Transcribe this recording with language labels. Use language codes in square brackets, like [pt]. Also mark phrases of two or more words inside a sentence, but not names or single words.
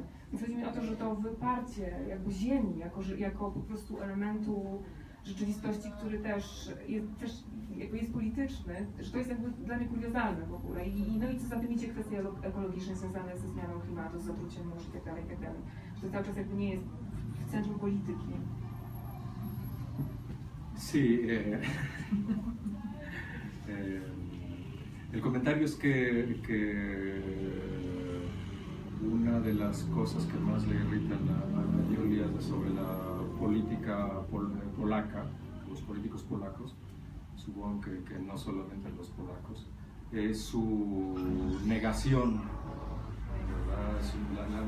[pl] Więc chodzi mi o to, że to wyparcie jakby Ziemi jako po prostu elementu rzeczywistości, który też jest polityczny, że to jest jakby dla mnie kuriozalne w ogóle. No i co za tym idzie kwestie ekologiczne związane ze zmianą klimatu, z zatruciem mórz itd. Że to cały czas jakby nie jest w centrum polityki. [es] Sí, el comentario es que una de las cosas que más le irritan a Julia sobre la política polaca, los políticos polacos, supongo que no solamente los polacos, es su negación, ¿verdad?